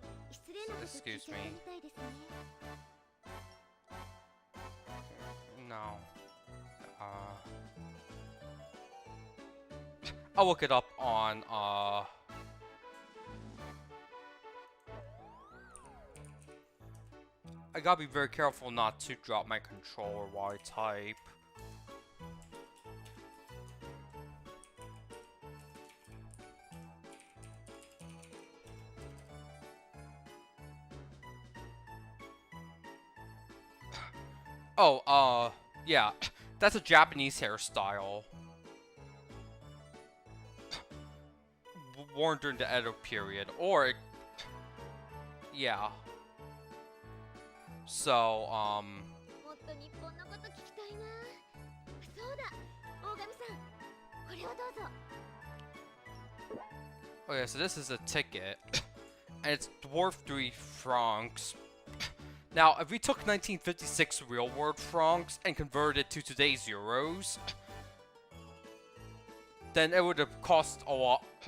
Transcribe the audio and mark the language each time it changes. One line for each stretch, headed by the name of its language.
Japanese: 失礼なこと聞いちゃったみたいですね。
English: no. I'll look it up on I gotta be very careful not to drop my controller while I type. Oh, yeah, that's a Japanese hairstyle. Worn during the Edo period, or yeah. So,
Japanese: もっと日本のこと聞きたいな。そうだ、大神さん、これをどうぞ。
English: okay, so this is a ticket, and it's dwarf 3 francs. Now, if we took 1956 real world francs and converted it to today's euros, then it would have cost a lot.